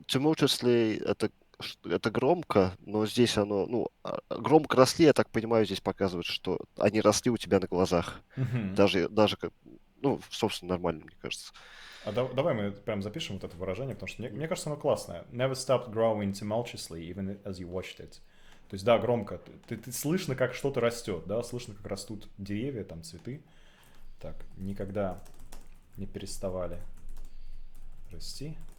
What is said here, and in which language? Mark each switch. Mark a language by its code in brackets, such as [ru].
[ru] Tumultuously это громко, но здесь оно... громко росли, я так понимаю, здесь показывает, что они росли у тебя на глазах. Даже как... собственно, нормально, мне кажется. Давай мы прям запишем вот это выражение, потому что мне кажется, оно классное. [en] Never stopped growing tumultuously, even as you watched it. [ru] То есть, да, громко. Ты слышно, как что-то растет, да, слышно, как растут деревья, там, цветы. Так, никогда не переставали расти.